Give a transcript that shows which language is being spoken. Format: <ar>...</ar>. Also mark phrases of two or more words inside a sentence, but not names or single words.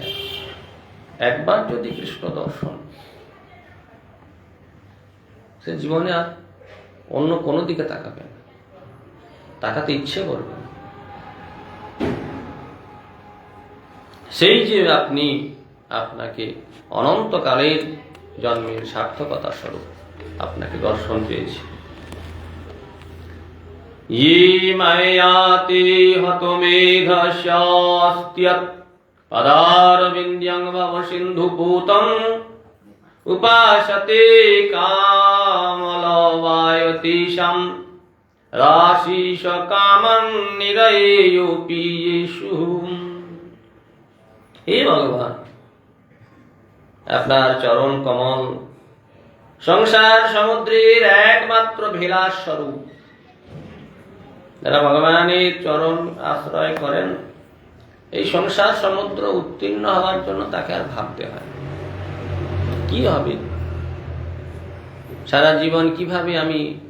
<bn>একবার যদি কৃষ্ণ দর্শন, সে জীবনে আর অন্য কোনো দিকে তাকাবে না, তাকাতে ইচ্ছে করবে না। সেই যে আপনাকে অনন্তকালের জন্মের সার্থকতা স্বরূপ আপনাকে দর্শন পেয়েছি।</bn> <sa>ये मयाते हतमेघस्यास्त्यत् पदारविन्द्यं भव सिन्धुपूतम् उपासते कामलवायतीशं राशिष कामं निरयेयोऽपि येषु।</sa> <bn>হে ভগবান, আপনার চরণ কমল সংসার সমুদ্রের একমাত্র ভেলাস স্বরূপ। যারা ভগবানের চরণ আশ্রয় করেন, এই সংসার সমুদ্র উত্তীর্ণ হওয়ার জন্য তাকে আর ভাবতে হয় কি হবে, সারা জীবন কিভাবে আমি</bn>